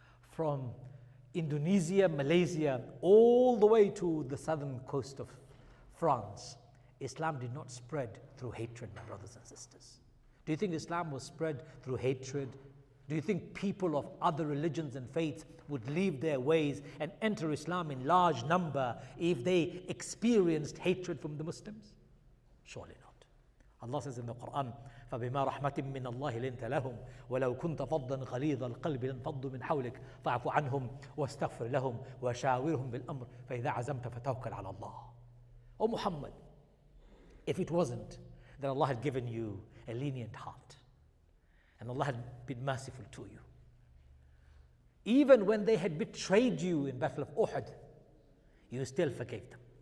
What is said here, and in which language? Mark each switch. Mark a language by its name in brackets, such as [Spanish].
[English] From Indonesia, Malaysia, all the way to the southern coast of France, Islam did not spread through hatred, my brothers and sisters. Do you think Islam was spread through hatred? Do you think people of other religions and faiths would leave their ways and enter Islam in large number if they experienced hatred from the Muslims? Surely not. Allah says in the Quran, [Arabic] فَبِمَا رَحْمَةٍ مِّنَ اللَّهِ لِنْتَ لَهُمْ وَلَوْ كُنْتَ فَضًّا غَلِيظَ الْقَلْبِ لَانفَضُّوا مِنْ حَوْلِكَ فَاعْفُ عَنْهُمْ وَاسْتَغْفِرْ لَهُمْ وَشَاوِرْهُمْ بِالْأَمْرِ فَإِذَا عَزَمْتَ فَتَوَكَّلْ عَلَى اللَّهِ. [English] O Muhammad, if it wasn't that Allah had given you a lenient heart and Allah had been merciful to you, even when they had betrayed you in Battle of Uhud, you still forgave them.